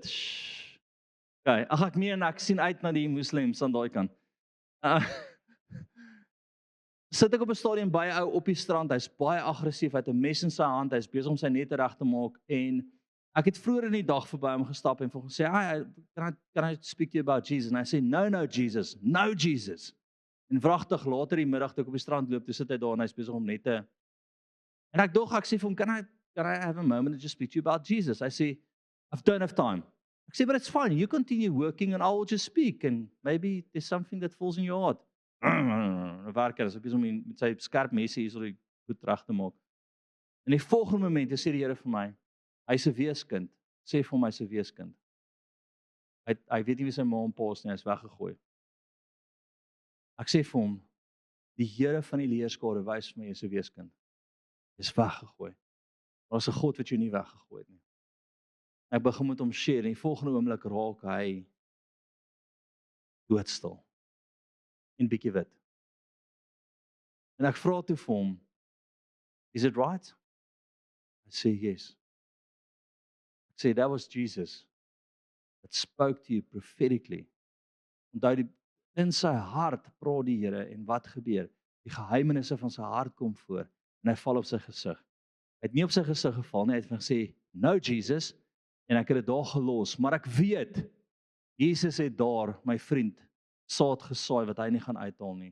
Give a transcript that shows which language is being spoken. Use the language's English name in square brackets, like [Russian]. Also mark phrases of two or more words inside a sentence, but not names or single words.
[Afrikaans] Okay, ek sien uit na die moslems aan daai kant. Sit ek op 'n stadium by 'n ou op die strand, hy's baie aggressief, hy het 'n mes in sy hand, hy's besig om sy net reg te maak en Ek het vroeër in die dag verby hom gestap en vir hom gesê, [English] can I speak to you about Jesus? [Afrikaans] En hy sê, [English] no Jesus, no Jesus. [Afrikaans] En wragtig later die middag toe ek op die strand loop, toe sit hy daar en hy is besig om net te... En ek sê vir hom, [English] can I have a moment to just speak to you about Jesus? I say, I don't have time. [Afrikaans] Ek sê, [English] but it's fine, you continue working and I will just speak and maybe there's something that falls in your heart. [Afrikaans] Werker, as ek besig om met sy skerp mesie hier so die goed reg te maak. In die volgende moment sê die Here vir my, hy's 'n weeskind. Sê vir hom hy's 'n weeskind. Hy weet nie wie sy ma en pa is nie, hy's weggegooi. Ek sê vir hom, die Here van die leerskare wys vir my jy's 'n weeskind. Jy's weggegooi. Maar daar's 'n God wat jou nie weggegooi het nie. Ek begin met hom share en die volgende oomblik raak hy doodstil. En bietjie wit. En ek vra toe vir hom, [English] is it right? I say yes. I say that was Jesus that spoke to you prophetically. [Afrikaans] Onthou in sy hart praat die Here en wat gebeur? Die geheimenisse van sy hart kom voor en hy val op sy gesig. Hy het nie op sy gesig geval nie, hy het gesê, [English] no Jesus, [Afrikaans] en ek het dit daar gelos, maar ek weet, Jesus het daar, my vriend, saad gesaai wat hy nie gaan uithaal nie.